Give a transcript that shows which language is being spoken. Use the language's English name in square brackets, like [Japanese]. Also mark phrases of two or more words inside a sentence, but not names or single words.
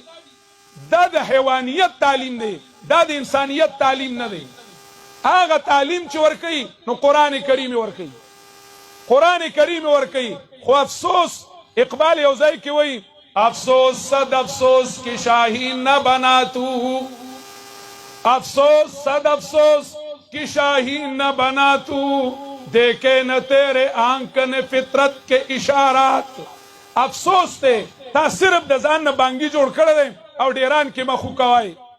[Pashto] دا د حیوانیت تعلیم دی، دا د انسانیت تعلیم نه دی. هغه تعلیم چې ورکوي نو قرآن کریم ورکوي، قرآن کریم ورکوي. خو افسوس اقبال یو ځای کې وایي [Urdu] افسوس صد افسوس که شاهین نہ بنا تو، افسوس صد افسوس کہ شاہین نہ بنا تو، دیکھے نہ تیرے آنکن فطرت کے اشارات. [Pashto] افسوس تے تا صرف د ځان نه بانګي جوړ کړی دی او ډیران کې مخو کوای.